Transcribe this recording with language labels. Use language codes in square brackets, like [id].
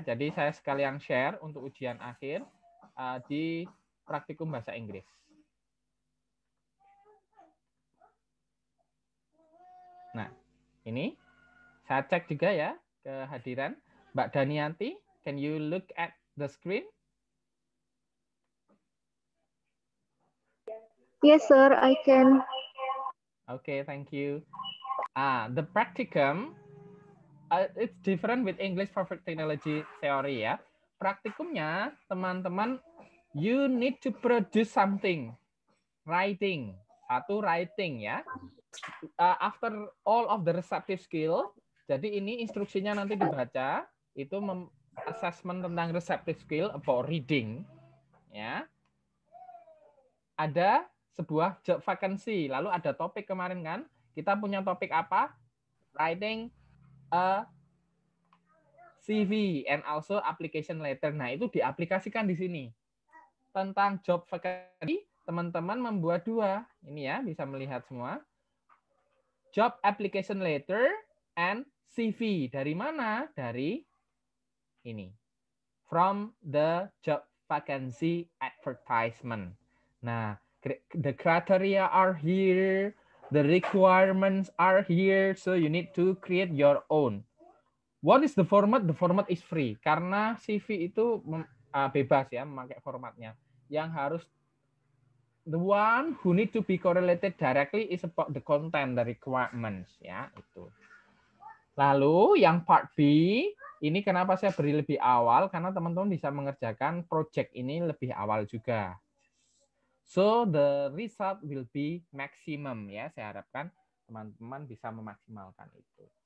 [id] Jadi saya sekalian share untuk ujian akhir di praktikum bahasa Inggris. Nah, ini saya cek juga ya kehadiran Mbak Danianti. [en] Can you look at the screen? Yes, sir, I can. Okay, thank you. The practicum, it's different with English for Food Technology theory ya. [id] Praktikumnya, teman-teman, [en] you need to produce something. Writing. Satu, writing ya. After all of the receptive skill, [id] jadi ini instruksinya nanti dibaca, itu [en] assessment tentang receptive skill about reading. Ya. [id] Ada sebuah job vacancy, lalu ada topik kemarin kan, kita punya topik apa? [en] Writing a CV and also application letter. [id] Nah, itu diaplikasikan di sini. Tentang job vacancy, teman-teman membuat 2. Ini ya, bisa melihat semua. [en] Job application letter and CV. [id] Dari mana? Dari ini. [en] From the job vacancy advertisement. Nah, the criteria are here, the requirements are here, so you need to create your own. What is the format? The format is free. [id] Karena CV itu bebas ya memakai formatnya. Yang harus [en] the one who need to be correlated directly is about the content, the requirements ya itu. [id] Lalu yang part B ini kenapa saya beri lebih awal karena teman-teman bisa mengerjakan project ini lebih awal juga. [en] So the result will be maximum ya. [id] Saya harapkan teman-teman bisa memaksimalkan itu.